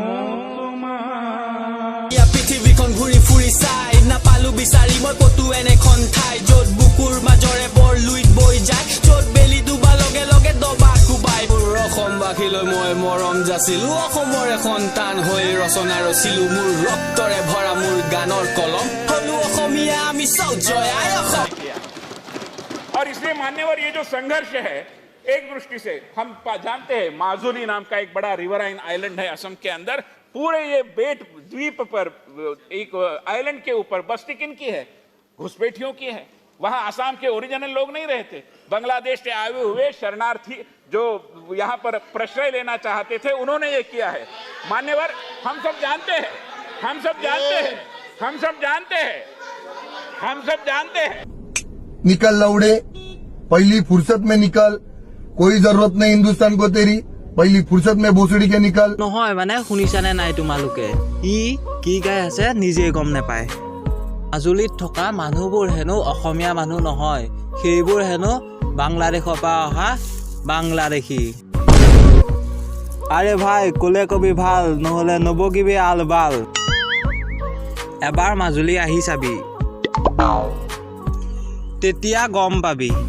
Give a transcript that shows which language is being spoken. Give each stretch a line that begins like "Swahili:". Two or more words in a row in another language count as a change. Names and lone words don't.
Assamese: পৃথিৱীখন ঘূৰি ফুৰি চাই নাপালো বিচাৰি মই কতো এনেখন ঠাই য'ত বুকুৰ মাজৰে বৰ লুইত বৈ যায় য'ত বেলি ডুবা লগে লগে দবা কোবাই মোৰ অসমবাসীলৈ মই মৰম যাচিলো অসমৰে সন্তান হৈ ৰচনা ৰচিলো মোৰ ৰক্তৰে ভৰা মোৰ গানৰ কলম হলো অসমীয়া আমি চাও জয় আই অসম
Hindi: और इसलिए मान्यवर ये जो संघर्ष है एक दृष्टि से हम जानते हैं माजुली नाम का एक बड़ा रिवराइन आइलैंड है असम के अंदर पूरे ये बेट द्वीप पर एक आइलैंड के ऊपर बस्ती किनकी है घुसपैठियों की है वहां आसाम के ओरिजिनल लोग नहीं रहते बांग्लादेश से आए हुए शरणार्थी जो यहाँ पर प्रश्रय लेना चाहते थे उन्होंने ये किया है मान्यवर हम सब जानते हैं हम सब जानते हैं हम सब जानते हैं हम सब जानते हैं निकल लौड़े पहली फुर्सत में निकल कोई जरूरत नहीं हिंदुस्तान को तेरी पहली फुर्सत में भोसड़ी के निकल
Assamese: নহয় মানে শুনিছানে নাই তোমালোকে ই কি গাই আছে নিজে গম নাপায় মাজুলীত থকা মানুহবোৰ হেনো অসমীয়া মানুহ নহয় সেইবোৰ হেনো বাংলাদেশৰ পৰা অহা বাংলাদেশী আৰে ভাই কোলে কবি ভাল নহলে নবগিবি আলবাল এবাৰ মাজুলী আহি চাবি তেতিয়া গম পাবি